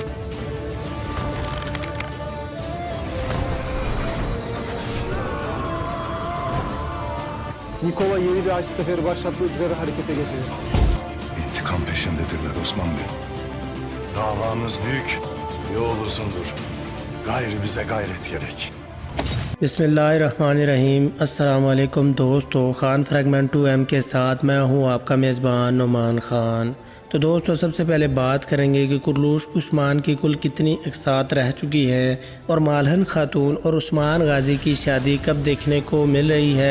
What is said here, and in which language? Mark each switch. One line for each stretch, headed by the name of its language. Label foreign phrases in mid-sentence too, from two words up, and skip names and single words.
Turkish: Nikova yeni bir haç seferi başlatmak üzere harekete geçecek. İntikam peşindedirler Osman Bey. Davamız büyük, yol uzundur. Gayrı bize gayret gerek.
Arabic: بسم الله الرحمن الرحيم السلام عليكم
Urdu: دوستوں، خان فریگمنٹ 2M کے ساتھ میں ہوں آپ کا میزبان نعمان خان. تو دوستوں، سب سے پہلے بات کریں گے کہ کورولش عثمان کی کل کتنی ایکسات رہ چکی ہے اور ملہون خاتون اور عثمان غازی کی شادی کب دیکھنے کو مل رہی ہے.